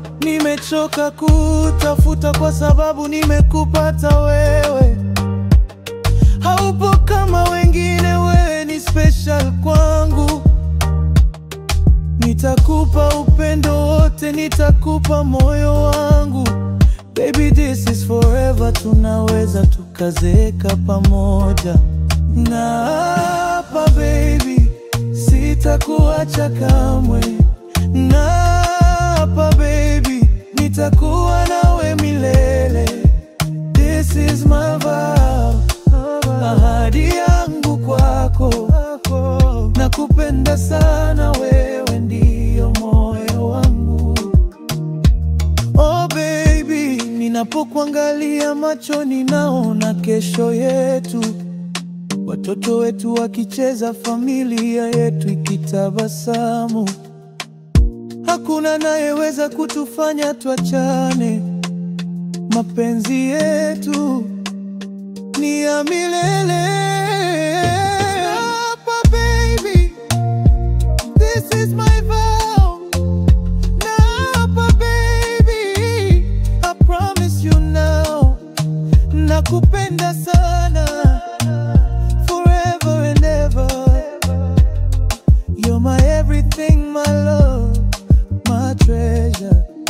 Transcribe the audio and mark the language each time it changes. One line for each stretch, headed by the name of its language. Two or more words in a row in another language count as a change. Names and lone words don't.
Swahili: Nimechoka kutafuta kwa sababu nimekupata wewe. Haupo kama wengine, wewe ni special kwangu. Nitakupa upendo wote, nitakupa moyo wangu.
English: Baby, this is forever,
Swahili: tunaweza tukazeeka pamoja. Na hapa, baby, sitakuacha kamwe. Na hapa, baby, nitakuwa nawe milele.
English: This is my vow,
Swahili: ahadi yangu kwako. Nakupenda sana, wewe ndio moyo wangu. Oh baby, ninapokuangalia machoni naona kesho yetu. Watoto wetu wakicheza, familia yetu ikitabasamu. Hakuna anayeweza kutufanya tuachane. Mapenzi yetu ni ya milele. Hapa,
English: baby, this is my vow.
Swahili: Na hapa,
English: baby, I promise you now.
Swahili: Nakupenda sana,
English: forever and ever. You're my everything, my love, my treasure.